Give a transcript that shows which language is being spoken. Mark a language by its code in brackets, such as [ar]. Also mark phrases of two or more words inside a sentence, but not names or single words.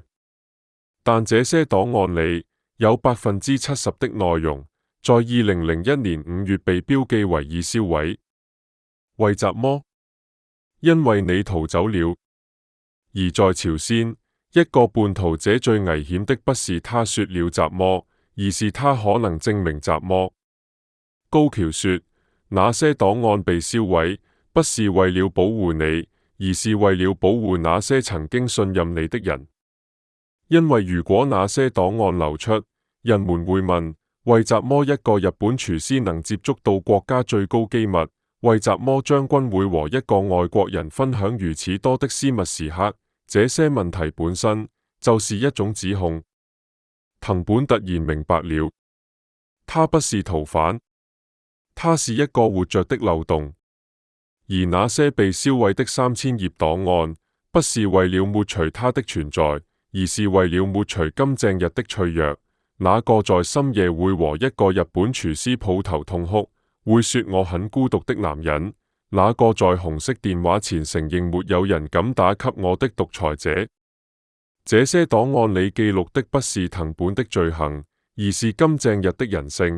[zh] 但這些檔案裡有70%的內容在2001年5月被標記為已銷毀。為什麼？因為你逃走了。而在朝鮮，一個叛徒者最危險的不是他說了什麼，而是他可能證明什麼。高橋說，那些檔案被銷毀，不是為了保護你，而是為了保護那些曾經信任你的人。因為如果那些檔案流出，人們會問：為什麼一個日本廚師能接觸到國家最高機密？為什麼將軍會和一個外國人分享如此多的私密時刻？這些問題本身就是一種指控。藤本突然明白了，他不是逃犯，他是一個活着的漏洞。而那些被銷毀的3000頁檔案，不是為了抹除他的存在，而是為了抹除金正日的脆弱。那個在深夜會和一個日本廚師抱頭痛哭，會說我很孤獨的男人。那個在紅色電話前承認沒有人敢打給我的獨裁者。這些檔案裡記錄的不是藤本的罪行，而是金正日的人性。